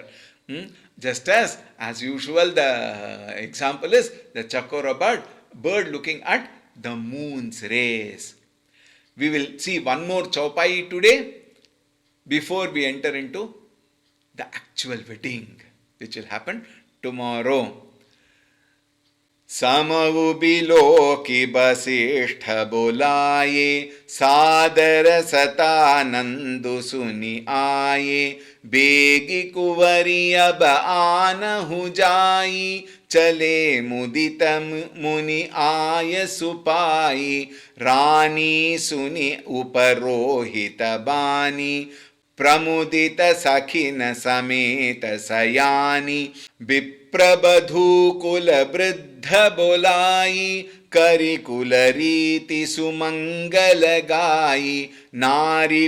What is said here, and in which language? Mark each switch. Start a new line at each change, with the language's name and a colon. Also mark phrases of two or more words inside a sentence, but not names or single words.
English: Just as usual, the example is the Chakora bird looking at the moon's rays. We will see one more chaupai today before we enter into the actual wedding, which will happen tomorrow.
Awadhi: समउ बिलोकि बसिष्ठ बोलाए सादर सतानंदु सुनि आए बेगि कुअँरि अब आनहु जाई चले मुदित मुनि आय सुपाई रानी सुनि उपरोहित बानी प्रमुदित सखिन समेत सयानी विप्रबधू कुल वृद्ध बोलाई करिकुल रीति सुमंगल गाई नारी